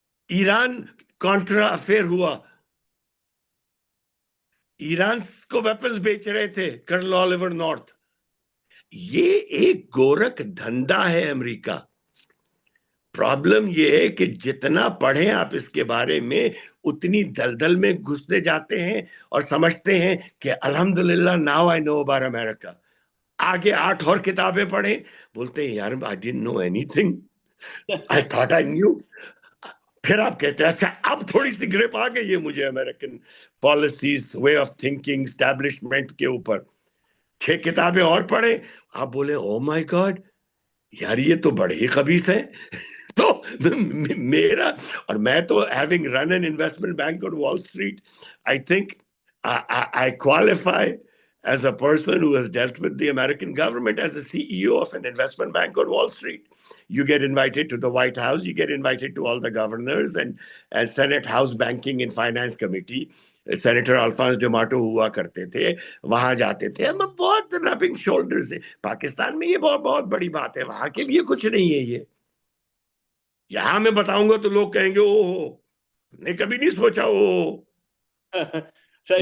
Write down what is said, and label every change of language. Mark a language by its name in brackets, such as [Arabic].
[Urdu] Iran contra affair ہوا، ایران کو weapons بیچ رہے تھے کرنل الیور نارتھ. یہ ایک گورکھ دھندا ہے امریکہ. پرابلم یہ ہے کہ جتنا پڑھیں آپ اس کے بارے میں اتنی دلدل میں گھستے جاتے ہیں اور سمجھتے ہیں کہ الحمدللہ [English] Now I know about America. [Urdu] آگے 8 اور کتابیں پڑھیں، بولتے ہیں یار [English] I didn't know anything, I thought I knew. [Urdu] پھر آپ کہتے ہیں اچھا اب تھوڑی سی گرپ آ گئی ہے مجھے American policies, way of thinking, establishment کے اوپر. 6 کتابیں اور پڑھیں، آپ بولے [English] oh my God [Urdu] یار یہ تو بڑے ہی خبیث ہیں. تو میرا، اور میں تو [English] having run an investment bank on Wall Street, I think I qualify as a person who has dealt with the American government as a CEO of an investment bank on Wall Street. You get invited to the White House, you get invited to all the governors and Senate House Banking and Finance Committee. [Urdu] Senator الفانس ڈیماٹو ہوا کرتے تھے، وہاں جاتے تھے. ہم بہت ربنگ shoulders ہیں. پاکستان میں یہ بہت بہت بڑی بات ہے، وہاں کے لیے کچھ نہیں ہے. یہ یہاں میں بتاؤں گا تو لوگ کہیں گے او ہو نے کبھی نہیں سوچا او. صحیح